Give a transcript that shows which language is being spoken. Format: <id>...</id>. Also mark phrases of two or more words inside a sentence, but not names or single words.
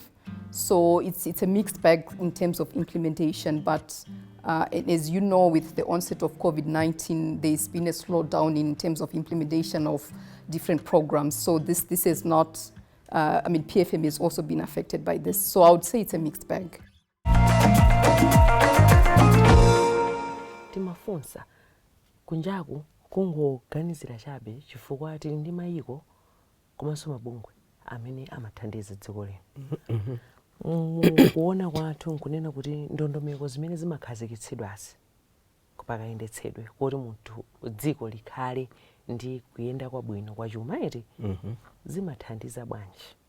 <en>So it's a mixed bag in terms of implementation, but as you know, with the onset of COVID-19, there's been a slowdown in terms of implementation of different programs. So this is not, PFM has also been affected by this. So I would say it's a mixed bag.</en> <ny>Timafunsa kunjaku kungoganizira chabe chifukwa tili ndi mayiko komanso mabungwe amene amathandiza dziko lino. Kuona kwathu nkunena kuti ndondomeko zimene zimakhazikitsidwazi kupakayendetsedwe kuti munthu dziko likhale ndi kuyenda kwabwino kwa chuma eti zimathandiza bwanji.</ny>